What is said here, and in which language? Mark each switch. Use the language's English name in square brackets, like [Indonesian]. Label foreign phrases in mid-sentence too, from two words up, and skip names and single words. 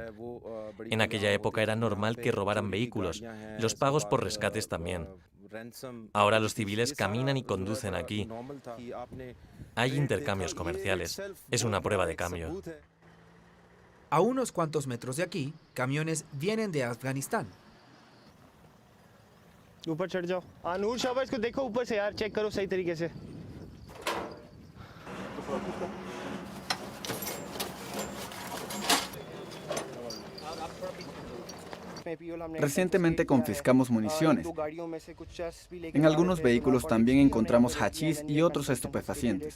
[Spanish] En aquella época era normal que robaran vehículos, y los pagos por rescates también. Ahora los civiles caminan y conducen aquí. Hay intercambios comerciales. Es una prueba de cambio. A unos cuantos metros de aquí, camiones vienen de Afganistán. [Hindi] ऊपर चढ़ जाओ नूर शाबाश इसको देखो ऊपर से यार चेक करो सही तरीके से [Spanish] Recientemente confiscamos municiones. En algunos vehículos también encontramos hachís y otros estupefacientes.